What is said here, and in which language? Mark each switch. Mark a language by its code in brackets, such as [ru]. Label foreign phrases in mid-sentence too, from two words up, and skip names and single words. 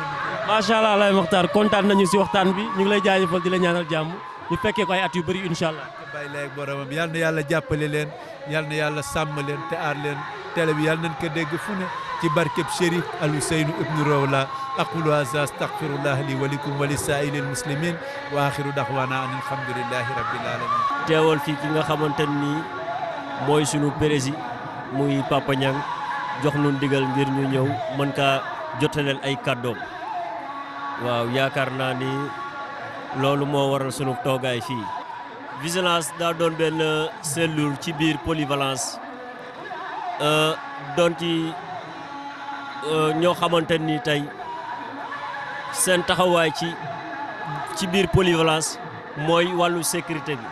[ar] ما شاء الله [wo] Laye Mokhtar kontaan nañu si waxtaan bi ñu ngi lay jaajëfal di la ñaanal jàmm ñu fekkee ko ay at yu bëri [ar] إن شاء الله. [wo] bàyyi lay boromam yal na yàlla jàppale leen yal na yàlla sàmm leen te aar leen télé bi yal nañ ko dégg fu ne ci barkeb Chérif Al-Ousseyni ibn Rawla [ar] أقول هذا أستغفر الله لي ولكم ولسائر المسلمين وآخر دعوانا أن الحمد لله رب العالمين. [wo] teewal fii ki nga xamante ni mooy sunu président muy Papa Niang jox nu ndigal ngir ñu ñëw mën kaa jotaleel ay kàddoom waaw yaakaar naa ni loolu moo waral sunu toogaay fii. vigilance daa doon benn cellule ci biir polyvalence doon ci ñoo xamante ni tey seen taxawaay ci biir polyvalence mooy wàllu sécurité bi.